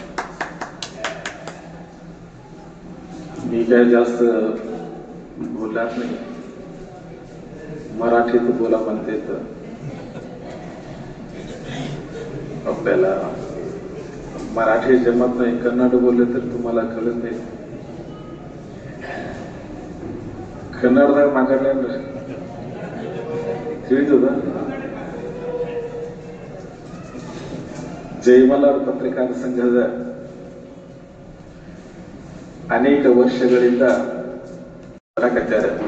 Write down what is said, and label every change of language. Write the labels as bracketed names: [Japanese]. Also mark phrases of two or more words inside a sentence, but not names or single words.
[Marathi] मी काय जास्त बोलणार नाही. मराठीत बोला म्हणते तर आपल्याला मराठी जमत नाही. कन्नड बोलले तर तुम्हाला कळत नाही. [Kannada] ಕನ್ನಡದಾಗ ಮಾತಾಡ್ಲೇನ್ರಿ ತಿಳಿತದ. ಜೈ ಮಲ್ಹಾರ್ ಪತ್ರಿಕಾ ಸಂಘದ ಅನೇಕ ವರ್ಷಗಳಿಂದ ಬರಕತ್ಯಾರ.